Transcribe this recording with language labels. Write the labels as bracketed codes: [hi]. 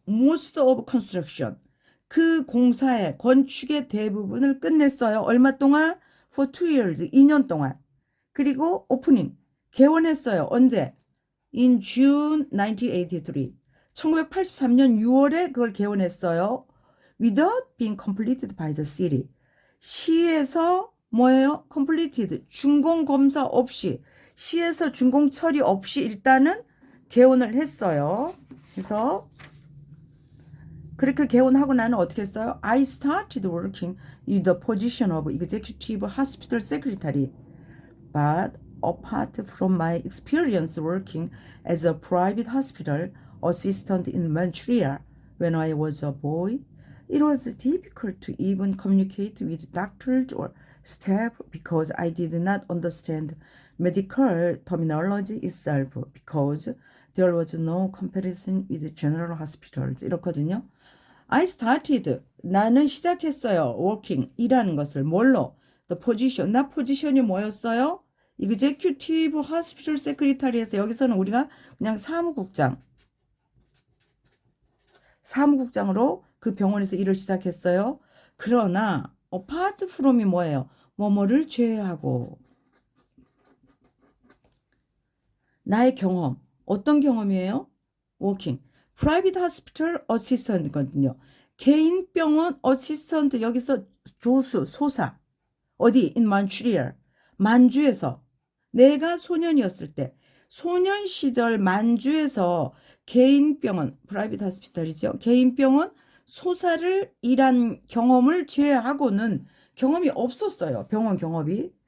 [en] most of construction [ko] 그 공사의 건축의 대부분을 끝냈어요. 얼마 동안? [en] for 2 years [ko] 2년 동안. 그리고 오프닝 개원했어요. 언제? [en] In June 1983 [ko] 1983년 6월에 그걸 개원했어요. [en] Without being completed by the city [ko] 시에서 뭐예요? completed 준공 검사 없이 시에서 준공 처리 없이 일단은 개원을 했어요. 그래서 그렇게 개원하고 나는 어떻게 했어요? [en] I started working in the position of executive hospital secretary. But apart from my experience working as a private hospital assistant in Manchuria when I was a boy, it was difficult to even communicate with doctors or staff because I did not understand medical terminology itself because there was no comparison with general hospitals. [ko] 이렇거든요. [en] I started, [ko] 나는 시작했어요. working, 일하는 것을. 뭘로? [en] The position, [ko] 나 포지션이 뭐였어요? Executive Hospital Secretary에서 여기서는 우리가 그냥 사무국장으로 그 병원에서 일을 시작했어요. 그러나 apart from이 뭐예요? 뭐뭐를 제외하고 나의 경험, 어떤 경험이에요? [en] working, private hospital assistant거든요. [ko] 개인 병원 어시스턴트 여기서 조수, 소사 어디? [en] in Manchuria [ko] 만주에서 내가 소년이었을 때 소년 시절 만주에서 개인 병원 프라이빗 하스피탈이죠. 개인 병원 소사를 일한 경험을 제외하고는 경험이 없었어요. 병원 경험이.